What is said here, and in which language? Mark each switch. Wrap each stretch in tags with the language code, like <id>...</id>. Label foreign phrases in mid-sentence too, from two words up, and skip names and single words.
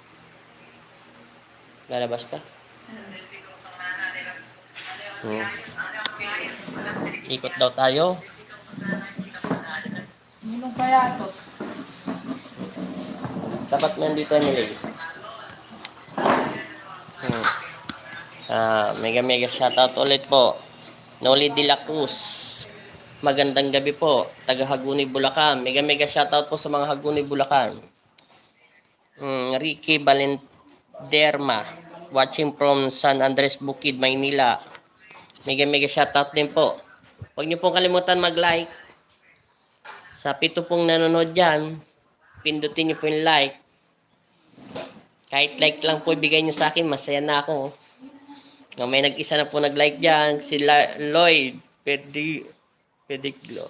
<tl>Lalabas ka? Ikot daw tayo. Ninong kaya ito? Dapat nandito nila. Mega shoutout ulit po. Noli de la Cruz. Magandang gabi po. Taga Haguni, Bulacan. Mega shoutout po sa mga Haguni, Bulacan. Ricky Valenderma.</tl> <en>Watching from San Andres Bukid, Maynila.</en> <tl>Mega shoutout din po. Huwag niyo pong kalimutan mag-like. Sa 7 pong nanonood dyan, pindutin niyo po yung like. Kahit like lang po ibigay niyo sa akin, masaya na ako. May nag-isa na po nag-like dyan, si Lloyd Pediglo.</tl>